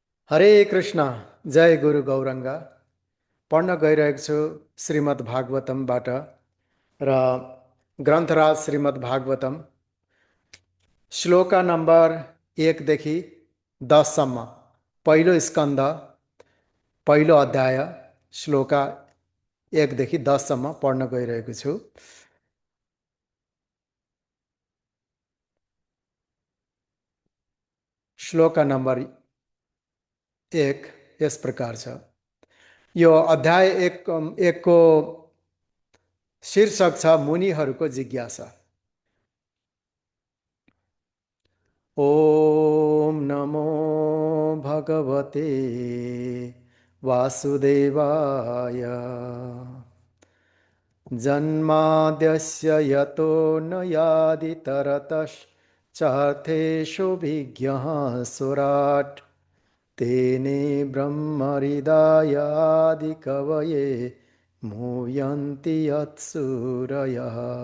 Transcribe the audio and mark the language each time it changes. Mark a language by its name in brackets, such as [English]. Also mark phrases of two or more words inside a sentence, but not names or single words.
[Nepali] हरे कृष्ण। जय गुरु गौरङ्गा। पढ्न गइरहेको छु श्रीमद् भागवतमबाट र ग्रन्थराज श्रीमद् भागवतम श्लोका नम्बर 1 देखि 10 सम्म पहिलो स्कन्द पहिलो अध्याय श्लोका 1 देखि 10 सम्म पढ्न गइरहेको छु। श्लोका नम्बर 1 यस प्रकार छ। यो अध्याय 1 को शीर्षक छ मुनिहरूको जिज्ञासा। [Sanskrit] ओम नमो भगवते वासुदेवाय। जन्माद्यस्य यतोऽन्वयादितरतश्चार्थेषु सुराट् तेने ब्रह्महृदायादिकवये मुह्यन्ति यत्सूरयः।